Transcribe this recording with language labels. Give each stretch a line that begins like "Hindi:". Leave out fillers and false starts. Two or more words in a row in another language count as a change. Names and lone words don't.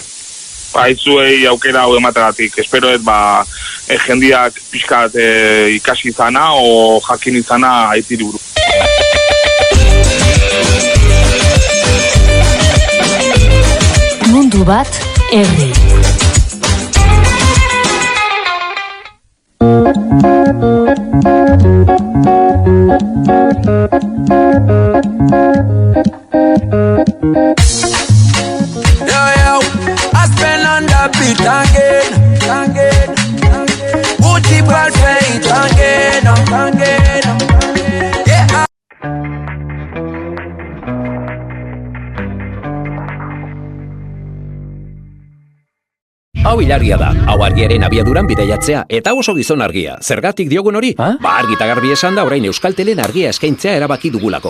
Basque: Zuei aukera hau emategatik. Espero jendiak pixkat ikasi izana o jakin izana Haitiri buruz. Mundu bat, herri.
English: Yo, I spend on the beat again. Gucci ball fade again. Yeah.
Basque: Hau ilargia da, hau argiaren abiaduran bidaiatzea, eta oso gizon argia. Zergatik diogun hori? Ba argi eta garbi esan da orain Euskaltelen argia eskaintzea erabaki dugulako.